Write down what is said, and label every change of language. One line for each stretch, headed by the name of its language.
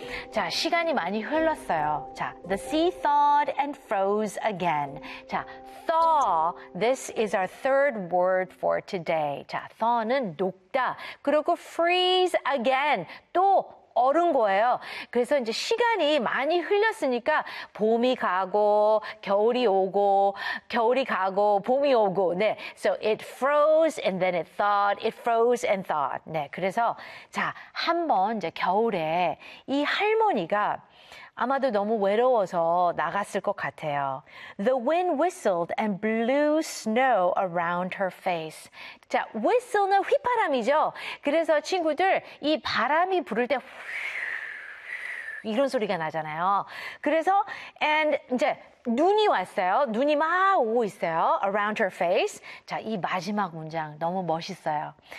Korean: 자, 시간이 많이 흘렀어요.
English: 자, the sea thawed and froze again. 자, thaw, this is our third word for today.
Korean: 자, thaw는 녹다. 그리고
English: freeze again,
Korean: 또 얼은 거예요. 그래서 이제 시간이 많이 흘렀으니까 봄이 가고, 겨울이 오고, 겨울이 가고, 봄이 오고.
English: 네. So it froze and then it thawed. It froze and thawed. 네.
Korean: 그래서 자, 한번 이제 겨울에 이 할머니가 아마도 너무 외로워서 나갔을 것 같아요.
English: The wind whistled and blew snow around her face.
Korean: 자, whistle는 휘파람이죠. 그래서 친구들, 이 바람이 부를 때 휘, 이런 소리가 나잖아요. 그래서 and 이제 눈이 왔어요. 눈이 막 오고 있어요.
English: Around her face.
Korean: 자, 이 마지막 문장 너무 멋있어요.